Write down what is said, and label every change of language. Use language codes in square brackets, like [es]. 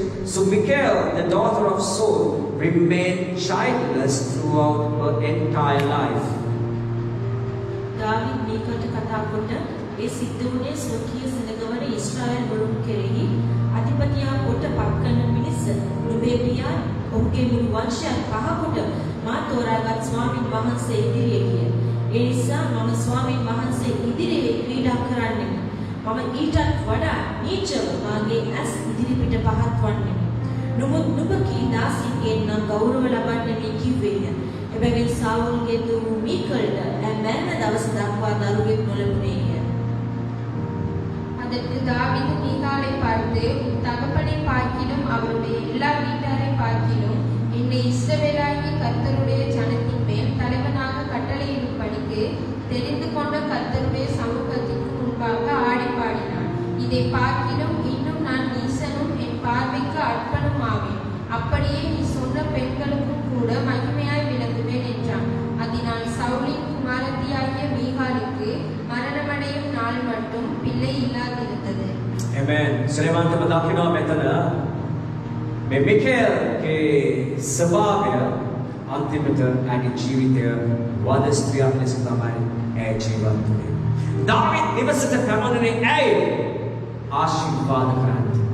[en] So Michal, the daughter of Saul, remained childless throughout her entire life. [si] දාවිද් මීකල්ට කතා කොට ඒ සිද්ධ වුණේ ස්වකීය සෙනගවන ඊශ්‍රායල් වරුන් කෙරෙහි අධිපතියා කොට පත්කරන මිනිස නුඹේ පියා ඔහුගේ මුළු වංශයත් පහකොට මා තෝරාගත් ස්වාමීන් වහන්සේ ඉදිරියේ ගිය. ඒ නිසා මම ස්වාමීන් වහන්සේ ඉදිරියේ ක්‍රීඩා කරන්නෙමි. මම ඊටත් වඩා නීචව මාගේ ඇස් ඉදිරිපිට පහත් වන්නෙමි. නමුත් නුඹ කී දාසින්ගෙන් නම් ගෞරව ලබන්නේ මේ කිව්වේය. එබැවින් සාවුල්ගේ දූ මීකල්ට මැරෙන දවස දක්වා දරුවෙක් නොලැබුණේය. [ta] அதற்கு தாவீது மீகாலை பார்த்து, உன் தகப்பனை பார்க்கிலும் அவருடைய எல்லா வீட்டாரை பார்க்கிலும் என்னை இஸ்ரவேலாகிய கர்த்தருடைய ஜனத்தின் மேல் தலைவனாக கட்டளையிடும்படிக்கு தெரிந்து கொண்ட கர்த்தருடைய சமூகத்திற்கு முன்பாக ஆடி பாடினான். இதை பார்க்கிலும் இன்னும் நான் நீசனும் என் பார்வைக்கு அற்பனும் ஆவேன். அப்படியே நீ சொன்ன பெண்களுக்கும் கூட மகிமையாய் விளங்குவேன் என்றான். அதனால் சவுலின் குமாரத்தியாகிய மீகாலுக்கு மரணமடையும் நாள் மட்டும் பிள்ளை இல்லாதிருந்தது. [en] Amen. [si] ශ්‍රේමන්ත දකිනවා මෙතන මේ මිකේල්ගේ ස්වභාවය අන්තිමට ඇගේ ජීවිතය වද ස්ත්‍රියක් ලෙස තමයි ඇය ජීවත් වුණේ. දාවිද් නිවසට පැමිණුනේ ඇයි? ආශිර්වාද කරන්න.